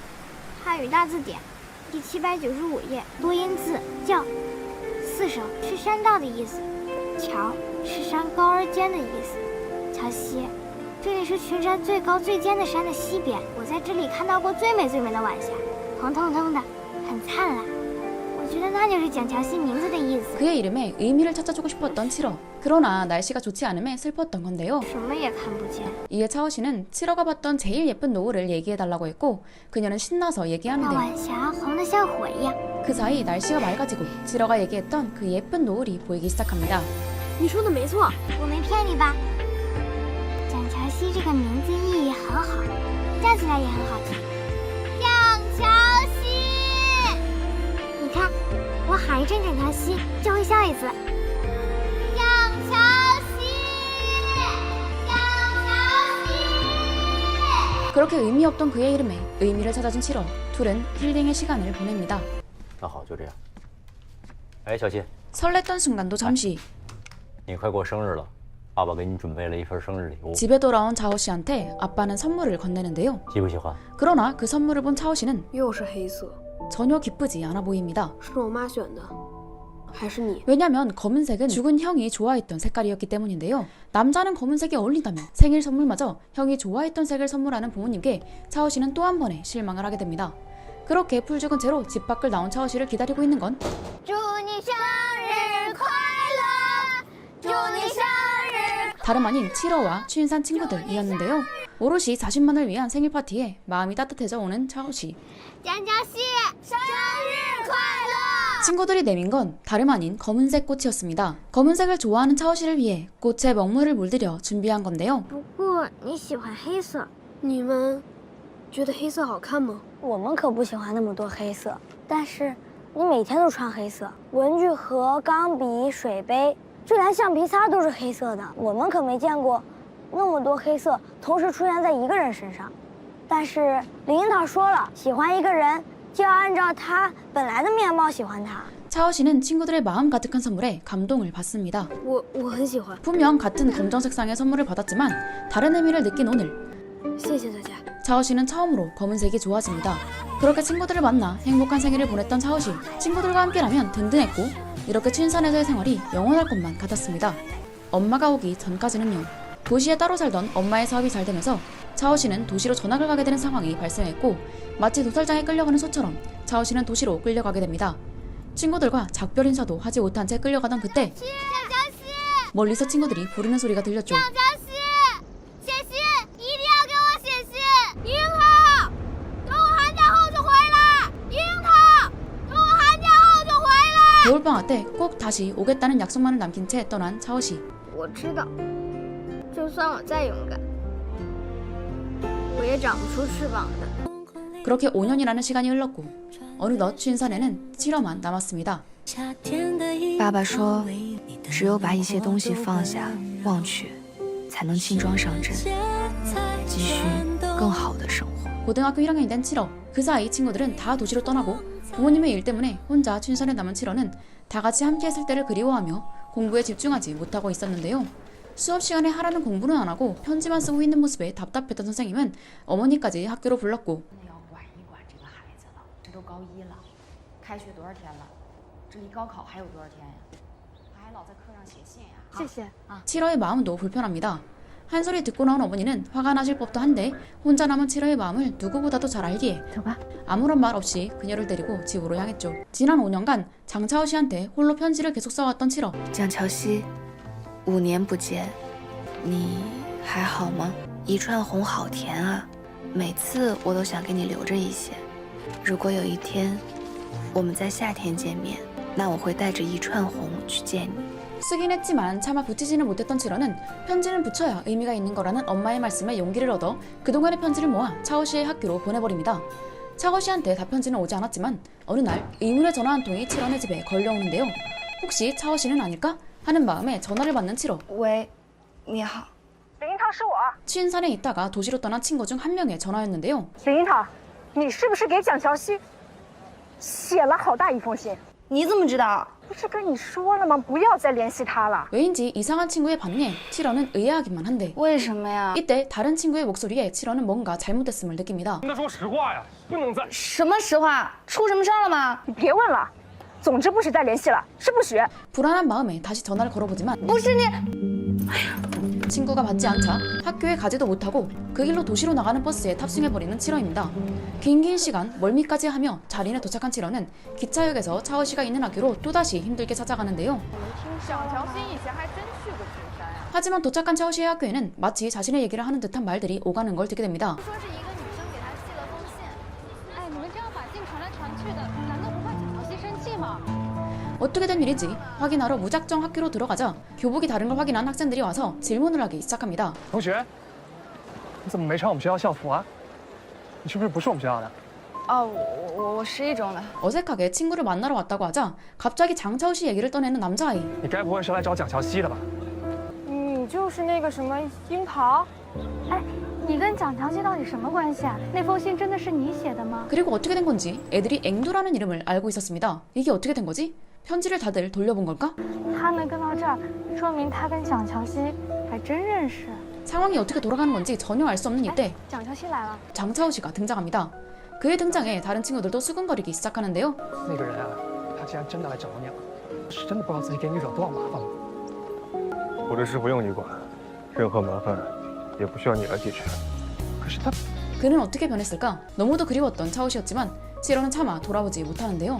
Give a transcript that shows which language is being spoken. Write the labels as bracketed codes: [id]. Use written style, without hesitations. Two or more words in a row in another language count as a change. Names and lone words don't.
[zh] 汉语大字典第795页多音字叫四手是山道的意思，桥是山高而尖的意思。乔西，这里是群山最高最尖的山的西边，我在这里看到过最美最美的晚霞，红彤彤的，很灿烂。我觉得那就是蒋乔西名字的意思。 [ko] 그의 이름에 의미를 찾아주고 싶었던 치러. 그러나 날씨가 좋지 않음에 슬펐던 건데요. [zh] 什么也看不见。 [ko] 이에 차오 씨는 치러가 봤던 제일 예쁜 노을을 얘기해달라고 했고 그녀는 신나서 [zh] 那 [ko] 얘기하는데 [zh] 晚霞红得像火一样。 [ko] 그 사이 날씨가 맑아지고 치러가 얘기했던 그 예쁜 노을이 보이기 시작합니다. [zh] 你说的没错，我没骗你吧？蒋乔西这个名字意义很好，叫起来也很好听。蒋乔西，你看，我喊一声蒋乔西就会笑一次。蒋乔西，蒋乔西。 [ko] 그렇게 의미 없던 그의 이름에 의미를 찾아준 치러. 둘은 힐링의 시간을 보냅니다. [zh] 那好，就这样。哎，小七， [ko] 설렜던 순간도 잠시. [zh] 你快过生日了，爸爸给你准备了一份生日礼物， [ko] 집에 돌아온 차오 씨한테 아빠는 선물을 건네는데요. [zh] 喜不喜欢？ [ko] 그러나 그 선물을 본 차오 씨는 [zh] 又是黑色， [ko] 전혀 기쁘지 않아 보입니다. [zh] 是我妈选的，还是你？ [ko] 왜냐면 검은색은 죽은 형이 좋아했던 색깔이었기 때문인데요. 남자는 검은색이 어울린다며 생일 선물마저 형이 좋아했던 색을 선물하는 부모님께 차오 씨는 또 한 번의 실망을 하게 됩니다. 그렇게 풀 죽은 채로 집 밖을 나온 차오 씨를 기다리고 있는 건 [zh] 祝你生日快乐，祝你生日。 [ko] 다름 아닌 칠어와 추인산 친구들이었는데요. 오롯이 자신만을 위한 생일 파티에 마음이 따뜻해져 오는 차오 씨. [zh] 江江西生日快乐！ [ko] 친구들이 내민 건 다름 아닌 검은색 꽃이었습니다. 검은색을 좋아하는 차오 씨를 위해 꽃에 먹물을 물들여 준비한 건데요. [zh] 不过你喜欢黑色，你们觉得黑色好看吗？我们可不喜欢那么多黑色，但是你每天都穿黑色，文具盒、钢笔、水杯，就连橡皮擦都是黑色的。我们可没见过那么多黑色同时出现在一个人身上。但是林樱桃说了，喜欢一个人就要按照他本来的面貌喜欢他。 [ko] 차오 씨는 친구들의 마음 가득한 선물에 감동을 받습니다. [zh] 我很喜欢， [ko] 분명 같은 검정 색상의 선물을 받았지만 다른 의미를 느낀 오늘 [zh] 谢谢大家。 [ko] 차오 씨는 처음으로 검은색이 좋아집니다. 그렇게 친구들을 만나 행복한 생일을 보냈던 차오 씨. 친구들과 함께라면 든든했고 이렇게 춘산에서의 생활이 영원할 것만 같았습니다. 엄마가 오기 전까지는요. 도시에 따로 살던 엄마의 사업이 잘 되면서 차오 씨는 도시로 전학을 가게 되는 상황이 발생했고 마치 도살장에 끌려가는 소처럼 차오 씨는 도시로 끌려가게 됩니다. 친구들과 작별 인사도 하지 못한 채 끌려가던 그때 [zh] 江江西， [ko] 멀리서 친구들이 부르는 소리가 들렸죠. [zh] 江江西，写信，一定要给我写信。樱桃，等我寒假后就回来。樱桃，等我寒假后就回来。 [ko] 겨울방학 때 꼭 다시 오겠다는 약속만을 남긴 채 떠난 차오 씨. [zh] 我知道，就算我再勇敢，我也长不出翅膀的。 [ko] 그렇게 5년이라는 시간이 흘렀고 어느덧 춘산에는 7월만 남았습니다. [zh] 爸爸说，只有把一些东西放下、忘却，才能轻装上阵，继续更好的生活。 [ko] 고등학교 1학년이 된 7월. 그 사이 친구들은 다 도시로 떠나고 부모님의 일 때문에 혼자 춘산에 남은 7월은 다 같이 함께 했을 때를 그리워하며 공부에 집중하지 못하고 있었는데요. 수업 시간에 하라는 공부는 안 하고 편지만 쓰고 있는 모습에 답답했던 선생님은 어머니까지 학교로 불렀고 [zh] 要管一管这个孩子了，这都高一了，开学多少天了？这离高考还有多少天呀？他还老在课上写信呀。谢谢。 [ko] 7월의 마음도 불편합니다. 한 소리 듣고 나온 어머니는 화가 나실 법도 한데 혼자 남은 7월의 마음을 누구보다도 잘 알기에 [zh] 走吧。 [ko] 아무런 말 없이 그녀를 데리고 집으로 향했죠. 지난 5년간 장차오 씨한테 홀로 편지를 계속 써왔던 7월. [zh] 蒋乔熙，5年不见，你还好吗？一串红好甜啊，每次我都想给你留着一些。如果有一天我们在夏天见面，那我会带着一串红去见你。 [ko] 쓰긴 했지만 차마 붙이지는 못했던 7월은 편지는 붙여야 의미가 있는 거라는 엄마의 말씀에 용기를 얻어 그동안의 편지를 모아 차오 씨의 학교로 보내버립니다. 차오 씨한테 답편지는 오지 않았지만 어느 날 의문의 전화 한 통이 7월의 집에 걸려오는데요. 혹시 차오 씨는 아닐까? 하는 마음에 전화를 받는 7월. [zh] 喂，你好。林樱桃是我。 [ko] 취인산에 있다가 도시로 떠난 친구 중 한 명의 전화였는데요. [zh] 林樱桃，你是不是给蒋乔熙写了好大一封信？你怎么知道？不是跟你说了吗？不要再联系他了。 [ko] 왜인지 이상한 친구의 반응에 7월은 의아하기만 한데 [zh] 为什么呀？ [ko] 이때 다른 친구의 목소리에 7월은 뭔가 잘못됐음을 느낍니다. [zh] 跟他说实话呀，不能再…… 什么实话？出什么事儿了吗？你别问了，总之不许再联系了，是不许。 [ko] 불안한 마음에 다시 전화를 걸어보지만 [zh] 不是你。 [ko] 친구가 받지 않자 학교에 가지도 못하고 그 길로 도시로 나가는 버스에 탑승해버리는 7월입니다. 긴 시간 멀미까지 하며 자리에 도착한 7월은 기차역에서 차오 씨가 있는 학교로 또다시 힘들게 찾아가는데요. 하지만 도착한 차오 씨의 학교에는 마치 자신의 얘기를 하는 듯한 말들이 오가는 걸 듣게 됩니다. [zh] 说是一个女生给他寄了封信。哎，你们这样把信传来传去的，难道不怕蒋乔熙生气吗？ [ko] 어떻게 된 일인지 확인하러 무작정 학교로 들어가자 교복이 다른 걸 확인한 학생들이 와서 질문을 하기 시작합니다. [zh] 同学，你怎么没穿我们学校校服啊？你是不是不是我们学校的？哦，我11中的。 [ko] 어색하게 친구를 만나러 왔다고 하자 갑자기 장차오 씨 얘기를 떠내는 남자아이. [zh] 你该不会是来找蒋乔熙的吧？你就是那个什么樱桃？哎，你跟蒋乔熙到底什么关系啊？那封信真的是你写的吗？ [ko] 그리고 어떻게 된 건지 애들이 앵두라는 이름을 알고 있었습니다. 이게 어떻게 된 거지? 편지를 다들 돌려본 걸까? [zh] 他能跟到这儿，说明他跟蒋乔熙还真认识。 [ko] 상황이 어떻게 돌아가는 건지 전혀 알 수 없는 이때 [zh] 蒋乔熙来了。 [ko] 장차오 씨가 등장합니다. 그의 등장에 다른 친구들도 수근거리기 시작하는데요. [zh] 那个人啊，他既然真的来找你了，是真的不知道自己给你惹多少麻烦了。我的事不用你管，任何麻烦也不需要你来解决。可是他， [ko] 그는 어떻게 변했을까? 너무도 그리웠던 차오씨였지만 시로는 차마 돌아오지 못하는데요.